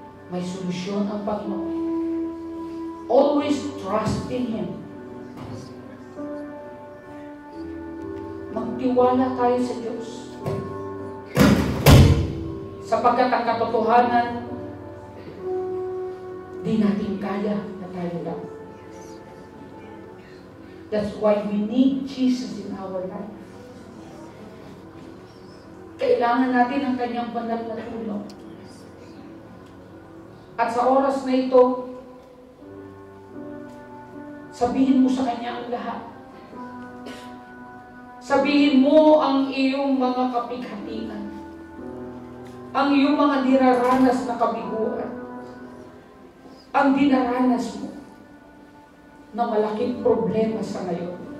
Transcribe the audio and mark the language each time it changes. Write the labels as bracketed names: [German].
[Filipino] May solusyon ang Panginoon. [English] Always trust in Him. [Filipino] Magtiwala tayo sa Diyos. Sapagkat ang katotohanan, di natin kaya na tayo lang. [English] That's why we need Jesus in our life. [Filipino] Kailangan natin ang kanyang banal na tulong. At sa oras na ito, sabihin mo sa kanya ang lahat. Sabihin mo ang iyong mga kapighatian, ang iyong mga dinaranas na kabiguan, ang dinaranas mo na malaking problema sa ngayon.